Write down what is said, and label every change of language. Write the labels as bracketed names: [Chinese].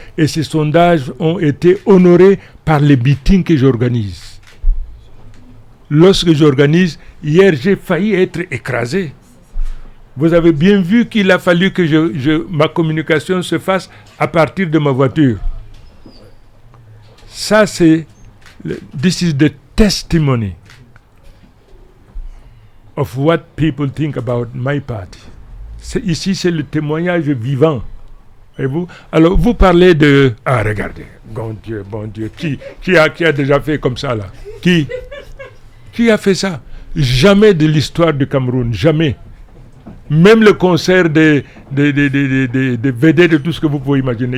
[French] Et ces sondages ont été honorés par les meetings que j'organise. Lorsque j'organise, hier j'ai failli être écrasé. Vous avez bien vu qu'il a fallu que ma communication se fasse à partir de ma voiture. Ça c'est, [English] this is the testimony of what people think about my party. [French] Ici, c'est le témoignage vivant. Voyez-vous? Alors, vous parlez de... Ah, regardez. Bon Dieu. Qui a déjà fait comme ça, là? Qui a fait ça? Jamais de l'histoire du Cameroun. Jamais. Même le concert des vedettes de tout ce que vous pouvez imaginer.